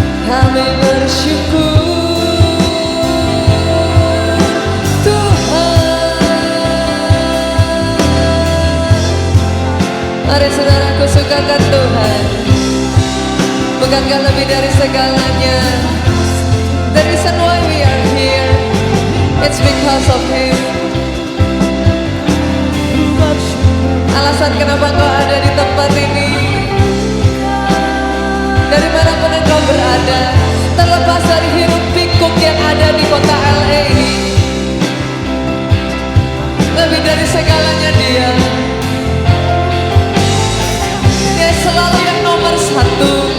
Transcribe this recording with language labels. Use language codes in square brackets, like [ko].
[id] kami bersyukur Tuhan. Mari saudaraku sukakan Tuhan. Bukankah lebih dari segalanya? [en] The reason why we are here, it's because of Him. [id] Alasan kenapa kau ada di tempat ini, dari manapun engkau berada, terlepas dari hiruk pikuk yang ada di kota LA ini, lebih dari segalanya Dia selalu yang nomor satu.